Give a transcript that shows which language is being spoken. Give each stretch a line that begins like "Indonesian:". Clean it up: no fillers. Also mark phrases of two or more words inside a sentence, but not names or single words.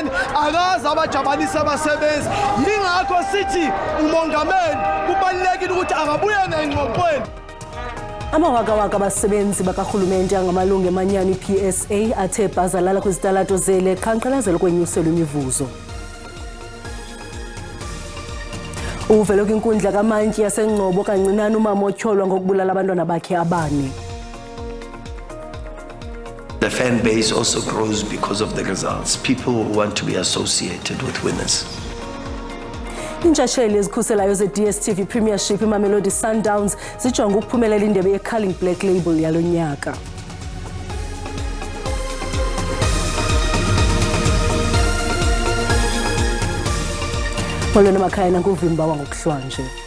Zulu: akaze abajabalise abasebenzi. Yingakho sithi umongameli kubalulekile ukuthi akabuyele engxoxweni.
Xhosa: Amawakawaka abasebenzi bakarhulumente angamalungu emanyano PSA athe bhazalala kwizitalato zele qhankqalazelo kwenyuselo imivuzo. Uvele kwinkundla kamantyi yasengcobo kancinane umama otyholwa ngokubulala abantwana bakhe abane.
English: The fan base also grows because of the results. People want to be associated with winners.
Xhosa: Intshatsheli ezikhuselayo ze-DSTV Premiership iMamelodi Sundowns zijonga ukuphumelela indebe ye-Culling Black Label yalo nyaka. Molweni emakhaya nankuvimba wangokuhlwanje.